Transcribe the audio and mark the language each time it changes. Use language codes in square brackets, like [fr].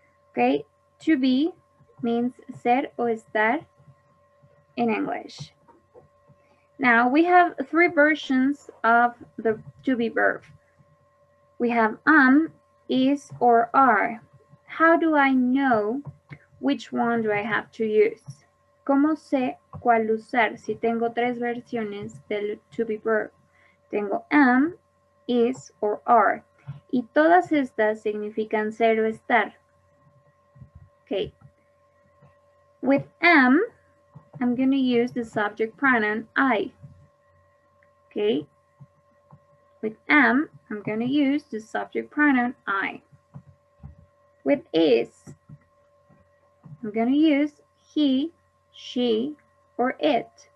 [en] Okay, to be means [es] ser o estar [en] in English. Now we have three versions of the to be verb. We have is, or are. How do I know which one do I have to use? [es] ¿Cómo sé cuál usar si tengo tres versiones del [en] to be verb? [es] Tengo am, is, or are. Y todas estas significan ser o estar. [en] Okay. With am, I'm going to use the subject pronoun I. Okay. With am, I'm going to use the subject pronoun I. With is, I'm going to use he, she, or it.